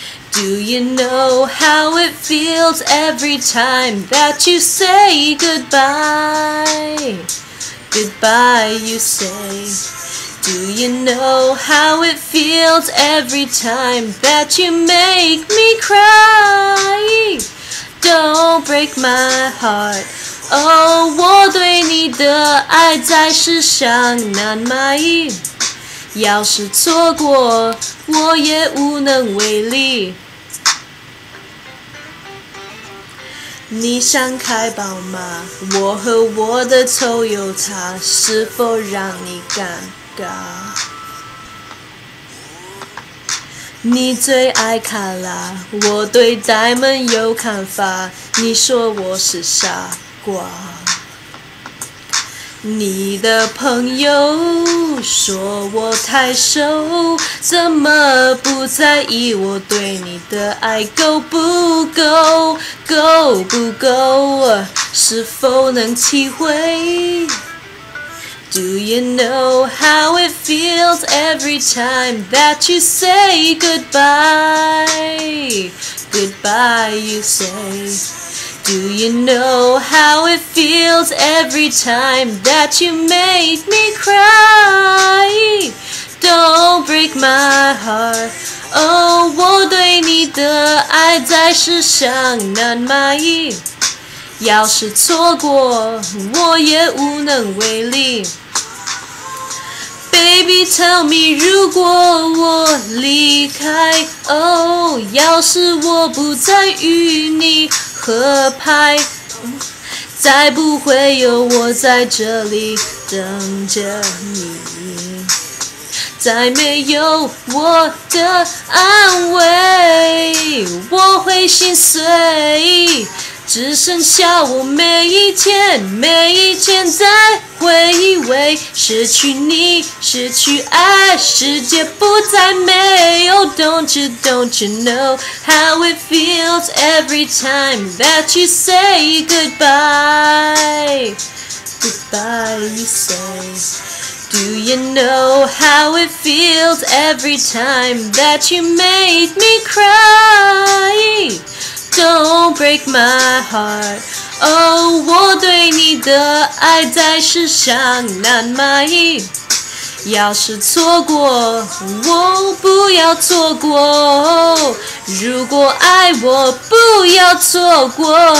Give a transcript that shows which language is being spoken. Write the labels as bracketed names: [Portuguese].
[English] Do you know how it feels every time that you say goodbye? Goodbye, you say.Do you know how it feels every time that you make me cry? Don't break my heart. [Chinese] 哦，我对你的爱在世上难买，要是错过，我也无能为力。你想开宝马，我和我的Toyota是否让你尴尬？你最爱卡拉，我对Diamond有看法，你说我是傻瓜。你的朋友说我太瘦，怎么不在意我对你的爱够不够？够不够？是否能体会？ [English] Do you know how it feels every time that you say goodbye? Goodbye, you say. Do you know how it feels every time that you make me cry? Don't break my heart. [Chinese] 哦，我对你的爱在世上难买，要是错过，我也无能为力。 [English] Baby, tell me， [Chinese] 如果我离开，哦，要是我不再与你合拍，再不会有我在这里等着你，再没有我的安慰，我会心碎。只剩下我每一天在回味，失去你，失去爱，世界不再美有。 [English] Don't you know how it feels every time that you say goodbye? Goodbye, you say. Do you know how it feels every time that you make me cry?Don't break my heart. [Chinese] 哦，我对你的爱在世上难买，要是错过，我不要错过。如果爱我，不要错过。